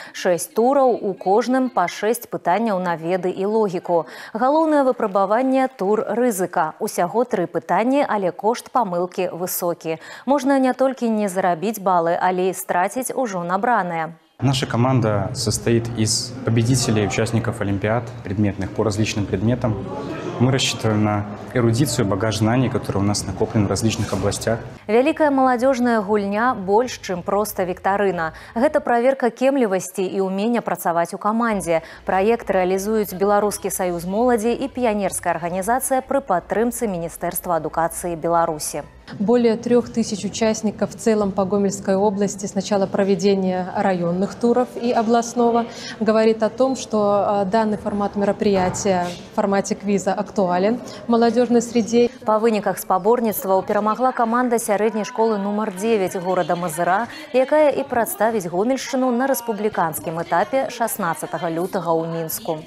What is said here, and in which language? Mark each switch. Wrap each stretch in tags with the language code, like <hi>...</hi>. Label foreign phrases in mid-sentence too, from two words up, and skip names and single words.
<be>6 тураў, у кожным па 6 пытанняў на веды і логіку. Галоўнае выпрабаванне – тур рызыка. Усяго 3 пытанні, але кошт памылкі высокі. Можна не толькі не зарабіць балы, але і страціць ужо набраныя.</be> <ru>Наша команда состоит из победителей, участников олимпиад предметных по различным предметам. Мы рассчитываем на эрудицию, багаж знаний, который у нас накоплен в различных областях.</ru> <be>Вялікая маладзёжная гульня больш, чым проста віктарына. Гэта праверка кемлівасці і ўмення працаваць у камандзе. Праект рэалізуюць Беларускі саюз моладзі і піянерская арганізацыя пры падтрымцы Міністэрства адукацыі Беларусі.</be> <ru>Более 3000 участников в целом по Гомельской области с начала проведения районных туров и областного говорит о том, что данный формат мероприятия в формате квиза актуален в молодежной среде.</ru> <be>По выніках спаборніцтваў перамагла каманда сярэдняй школы нумар 9 горада Мазыра, якая і прадставіць Гомельшчыну на рэспубліканскім этапе 16 лютага ў Мінску.</be>